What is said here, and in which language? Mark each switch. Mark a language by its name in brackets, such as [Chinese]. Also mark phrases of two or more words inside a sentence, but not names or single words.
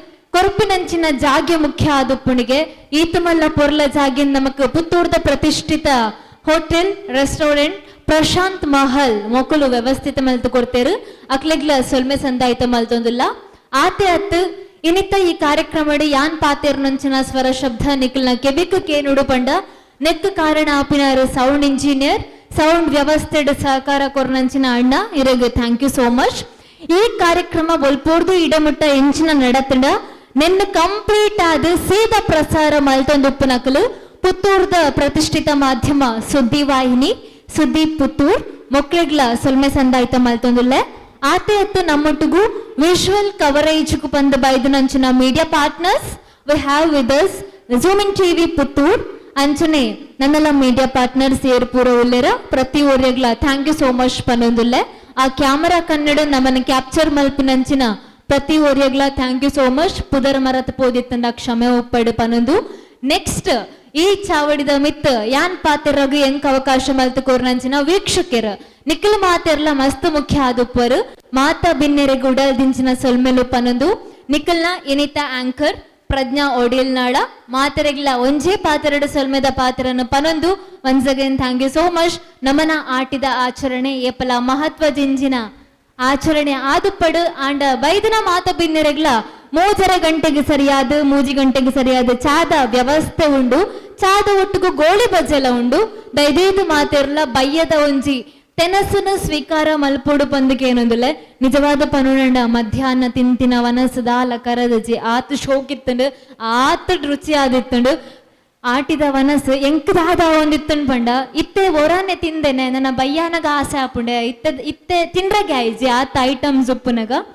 [Tulu] ಕೊರಪಿನಂಚಿನ ಜಾಗೆ ಮುಖ್ಯ ಆದುಪ್ಪುಣಿಗೆ ಈತಮಲ್ಲ ಪೊರ್ಲ ಜಾಗಿನ್ ನಮಕ್ ಪುತ್ತೂರ್ದ ಪ್ರತಿಷ್ಠಿತ [English] hotel restaurant [Tulu] ಪ್ರಶಾಂತ್ ಮಹಲ್ ಮೊಕಲು ವ್ಯವಸ್ಥಿತ ಮಲ್ತು ಕೊಡ್ತೇರು ಅಕ್ಲೆಗ್ಲ ಸೊಲ್ಮೆ ಸಂದಾಯಿತ ಮಲ್ತೊಂದುಲ್ಲ ಆತೆ ಅತ್ತು ಇನ್ನಿತ್ತ ಈ ಕಾರ್ಯಕ್ರಮ ಯಾನ್ ಪಾತೇರ್ನಂಚಿನ ಸ್ವರ ಶಬ್ದ ನಿಖಲ್ನ ಕೆಬಿಕ್ ಕೇನುಡು ಪಂಡ ನೆಕ್ ಕಾರಣ ಆಪಿನಾರು [English] sound engineer [Tulu] ಸೌಂಡ್ ವ್ಯವಸ್ಥೆಡ್ ಸಹಕಾರ ಕೊರ್ನಂಚಿನ ಅಣ್ಣ ಇರಗೆ [English] thank you so much. [Tulu] ಈ ಕಾರ್ಯಕ್ರಮ ಒಲ್ಪೋರ್ದು ಇಡಮುಟ್ಟ ಎಂಚಿನ ನಡತಂಡ ನೆನ್ನ ಕಂಪ್ಲೀಟ್ ಆದ ಸೀದಾ ಪ್ರಸಾರ ಮಲ್ತೊಂದುಪ್ಪನಕಲು ಪುತ್ತೂರ್ದ ಪ್ರತಿಷ್ಠಿತ ಮಾಧ್ಯಮ ಸುದ್ದಿ ವಾಹಿನಿ ಸುದ್ದಿ ಪುತ್ತೂರ್ ಮೊಕ್ಳೆಗ್ಲ ಸೊಲ್ಮೆ ಸಂದಾಯಿತ ಮಲ್ತೊಂದುಲ್ಲೆ ಆತೆ ಅತ್ತು ನಮ್ಮೊಟ್ಟಿಗೂ [English] visual coverage [Tulu] ಕು ಬಂದ ಬೈದನಂಚಿನ [English] media partners we have with us [Tulu] ಝೂಮಿಂಗ್ ಟಿವಿ ಪುತ್ತೂರ್ ಅಂಚನೆ ನನ್ನೆಲ್ಲ [English] media partners [Tulu] ಏರ್ಪೂರ ಉಲ್ಲೆರ ಪ್ರತಿ ಓರ್ಯಗ್ಲ [English] thank you so much [Tulu] ಪನ್ನೊಂದುಲ್ಲೆ ಆ ಕ್ಯಾಮರಾ ಕನ್ನಡ ನಮ್ಮನ್ನ ಕ್ಯಾಪ್ಚರ್ ಮಲ್ಪಿನಂಚಿನ ಪ್ರತಿ ಓರ್ಯಗ್ಲ [English] thank you so much [Tulu] ಪುದರ ಮರತ ಪೋದಿತ್ತಂದ ಕ್ಷಮೆ ಒಪ್ಪಡು ಪನ್ನೊಂದು. ನೆಕ್ಸ್ಟ್ ಈ ಚಾವಡಿದ ಮಿತ್ ಯಾನ್ ಪಾತೆರಗು ಎಂಕ್ ಅವಕಾಶ ಮಲ್ತು ಕೋರ್ನಂಚಿನ ವೀಕ್ಷಕರು ನಿಖಿಲ್ ಮಾತೆರ್ಲ ಮಸ್ತ್ ಮುಖ್ಯ ಆದುಪ್ಪರು ಮಾತಾ ಬಿನ್ನೆರೆಗೆ ಉಡಲ್ ದಿಂಚಿನ ಸೊಲ್ಮೆಲು ಪನ್ನೊಂದು ನಿಖಿಲ್ನ ಇನಿತ ಆಂಕರ್ ಪ್ರಜ್ಞಾ ಓಡಿಯಲ್ ನಾಡ ಮಾತೆರೆಗ್ಲ ಒಂಜೇ ಪಾತೆರಡು ಸೊಲ್ಮೆದ ಪಾತ್ರನ ಪನೊಂದು [English] once again thank you so much. [Tulu] ನಮನ ಆಟಿದ ಆಚರಣೆ ಏಪಲ ಮಹತ್ವ ಜಿಂಜಿನ ಆಚರಣೆ ಆದುಪ್ಪಡು ಆಂಡ ಬೈದನ ಮಾತ ಬಿನ್ನೆರೆಗ್ಲ 3:30 ಗಂಟೆಗೆ ಸರಿಯಾದ 3 ಗಂಟೆಗೆ ಸರಿಯಾದ ಚಾದ ವ್ಯವಸ್ಥೆ ಉಂಡು ಚಾದ ಒಟ್ಟಿಗೂ ಗೋಳಿ ಬಜ್ಜೆಲ ಉಂಡು ದೈದೈದು ಮಾತೆರ್ಲ ಬಯ್ಯದ ಒಂಜಿ ತೆನಸುನ ಸ್ವೀಕಾರ ಮಲ್ಪೋಡು ಪಂದಕ್ಕೆ ಏನೊಂದುಲೆ ನಿಜವಾದ ಪನುನಂಡ ಮಧ್ಯಾಹ್ನ ತಿಂತಿನ ವನಸದಾಲ ಕರದಜಿ ಆತು ಶೋಕಿತ್ತಂಡು ಆತು ರುಚಿ ಆದಿತ್ತಂಡು ಆಟಿದ ವನಸ್ ಎಂಕದಾದ ಒಂದಿತ್ತಂಡು ಪಂಡ ಇತ್ತೆ ಒರಾನೆ ತಿಂದೇನೆ ನನ್ನ ಬಯ್ಯಾನಗ ಆಸೆ ಆಪುಂಡೆ ಇತ್ತೆ ತಿಂಡ್ರಗೆ ಆಯ್ಜಿ ಆತ ಐಟಮ್ಸ್ ಉಪ್ಪುನಗ